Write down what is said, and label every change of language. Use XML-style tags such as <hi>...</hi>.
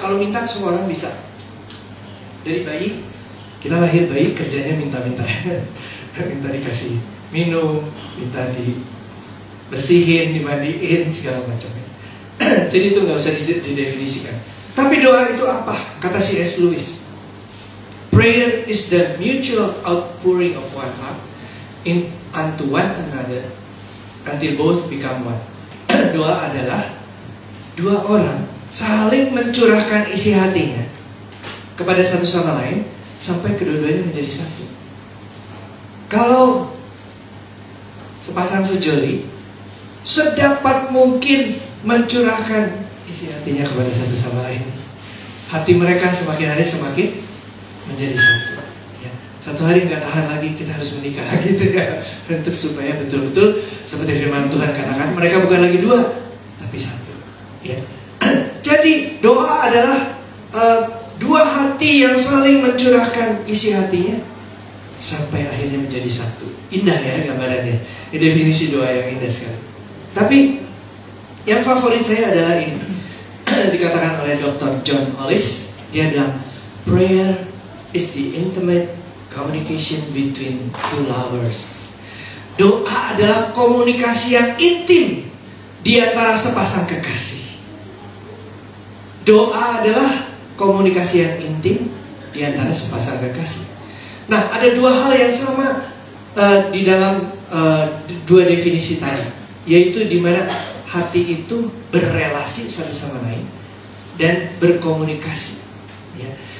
<id>Kalau minta semua orang bisa. Dari bayi, kita lahir bayi kerjanya minta-minta. Minta dikasih minum, minta dibersihin, dimandiin, segala macamnya. Jadi itu nggak usah didefinisikan. Tapi doa itu apa? Kata C.S.</id> <en>Lewis, prayer is the mutual outpouring of one heart unto one another until both become one.</en> <id>Doa adalah dua orang saling mencurahkan isi hatinya kepada satu sama lain sampai kedua-duanya menjadi satu. Kalau sepasang sejoli sedapat mungkin mencurahkan isi hatinya kepada satu sama lain, hati mereka semakin hari semakin menjadi satu. Ya. Satu hari nggak tahan lagi, kita harus menikah gitu ya, untuk supaya betul-betul seperti firman Tuhan katakan, mereka bukan lagi dua, tapi satu. Ya. Jadi doa adalah dua hati yang saling mencurahkan isi hatinya sampai akhirnya menjadi satu. Indah ya gambarannya. Ini definisi doa yang indah sekali. Tapi yang favorit saya adalah ini. Dikatakan oleh Dr. John Hollis. Dia bilang,</id> <en>prayer is the intimate communication between two lovers.</en> <id>Doa adalah komunikasi yang intim di antara sepasang kekasih. Doa adalah komunikasi yang intim di antara sepasang kekasih. Nah, ada dua hal yang sama di dalam dua definisi tadi, yaitu di mana hati itu berrelasi satu sama lain dan berkomunikasi. Ya.</id>